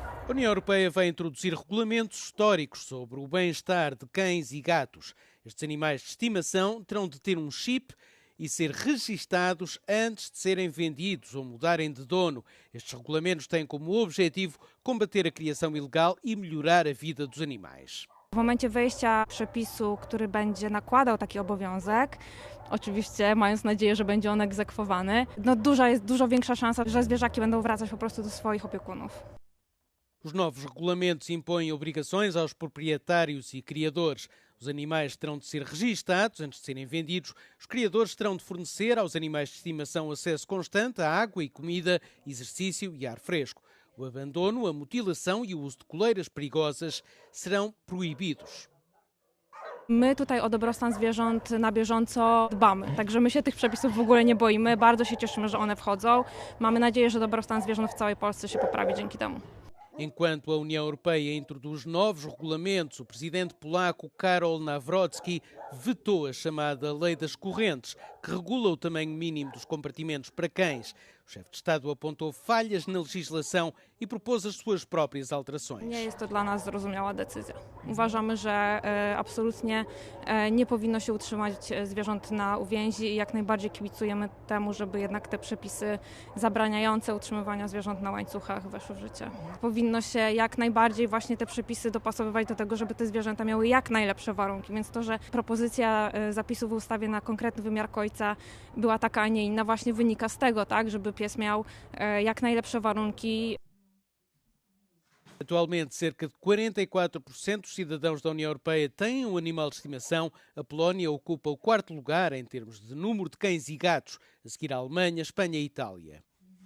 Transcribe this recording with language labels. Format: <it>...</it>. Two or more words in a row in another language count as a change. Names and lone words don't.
<pt>A União Europeia vai introduzir regulamentos históricos sobre o bem-estar de cães e gatos. Estes animais de estimação terão de ter um chip e ser registados antes de serem vendidos ou mudarem de dono. Estes regulamentos têm como objetivo combater a criação ilegal i melhorar a vida dos animais.</pt> <pl>W momencie wejścia przepisu, który będzie nakładał taki obowiązek, oczywiście mając nadzieję, że będzie on egzekwowany, jest dużo większa szansa, że zwierzaki będą wracać po prostu do swoich opiekunów.</pl> <pt>Os novos regulamentos impõem obrigações aos proprietários e criadores. Os animais terão de ser registados antes de serem vendidos. Os criadores terão de fornecer aos animais de estimação acesso constante a água e comida, exercício e ar fresco. O abandono, a mutilação e o uso de coleiras perigosas serão proibidos.</pt> <pl>My tutaj o dobrostan zwierząt na bieżąco dbamy, także my się tych przepisów w ogóle nie boimy, bardzo się cieszymy, że one wchodzą. Mamy nadzieję, że dobrostan zwierząt w całej Polsce się poprawi dzięki temu.</pl> <pt>Enquanto a União Europeia introduz novos regulamentos, o presidente polaco Karol Nawrocki vetou a chamada Lei das Correntes, que regula o tamanho mínimo dos compartimentos para cães. O chefe de Estado apontou falhas na legislação i propôs as suas próprias alterações.</pt> <pl>Nie jest to dla nas zrozumiała decyzja. Uważamy, że absolutnie nie powinno się utrzymać zwierząt na uwięzi i jak najbardziej kibicujemy temu, żeby jednak te przepisy zabraniające utrzymywania zwierząt na łańcuchach weszły w życie. Powinno się jak najbardziej właśnie te przepisy dopasowywać do tego, żeby te zwierzęta miały jak najlepsze warunki, więc to, że propozycja zapisów w ustawie na konkretny wymiar końca była taka, a nie inna, właśnie wynika z tego, tak, żeby pies miał jak najlepsze warunki.</pl> <pt>Atualmente, cerca de 44% dos cidadãos da União Europeia têm um animal de estimação. A Polónia ocupa o 4º lugar em termos de número de cães e gatos, a seguir à Alemanha, Espanha e Itália.</pt>